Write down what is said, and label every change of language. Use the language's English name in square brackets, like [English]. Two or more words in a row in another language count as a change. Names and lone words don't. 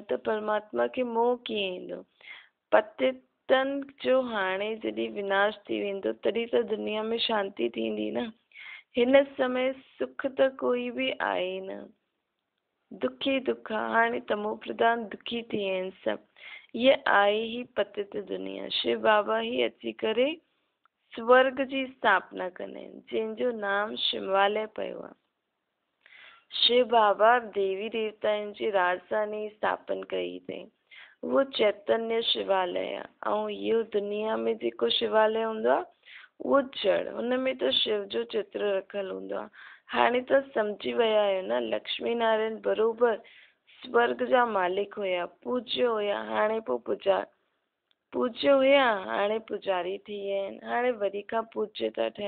[Sindhi] त परमात्मा खे मोह कीअं ईंदो? पतितनि जो हाणे जॾहिं विनाश थी वेंदो तॾहिं त दुनिया में शांती थींदी न। हिन समय सुख त कोई बि आहे न, दुखी दुख आहे। हाणे तमो प्रधान दुखी थी विया आहिनि सभु। ये आई ही पतित दुनिया शिव बाबा ही अची करे स्वर्ग जी स्थापना कने जंहिंजो नाम शिवालय पियो आहे। शिव बाबा देवी देवताउनि जी राजधानी स्थापन कई अथई। वो चैतन्य शिवालय आहे ऐं इहो दुनिया में जेको शिवालय हूंदो आहे उहो जड़, हुनमें त शिव जो चित्र रखियल हूंदो आहे। हाणे त सम्झी विया आहियो न, लक्ष्मी नारायण बरोबर स्वर्ग जा मालिक हुया, पूज्य हुया, हाणे पूज्य हुया, हाणे पुजारी थी विया आहिनि, हाणे वरी खां पूज्य था ठहनि।